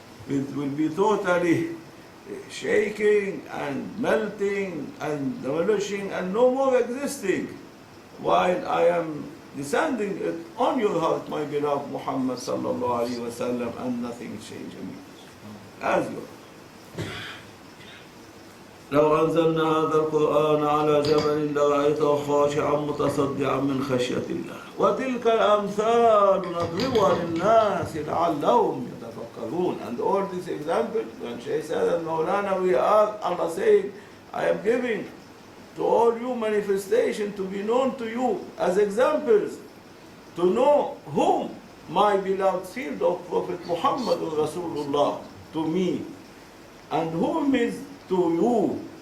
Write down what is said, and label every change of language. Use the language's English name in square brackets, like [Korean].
[English] It will be totally shaking and melting and demolishing and no more existing, while I am descending it on your heart, my beloved Muhammad sallallahu alaihi wasallam, and nothing is changing me. As you are. [Arabic] لو أنزلنا هذا القرآن على جبل لرأيته خاشعا متصدعا من خشية الله وتلك الأمثال نضربها للناس لعلهم يتفكرون. [English] And all these examples, when Shaykh said and Maulana, we are, Allah saying, I am giving to all you manifestation to be known to you as examples, to know whom my beloved sealed of Prophet Muhammad Rasulullah to me, and whom is to you.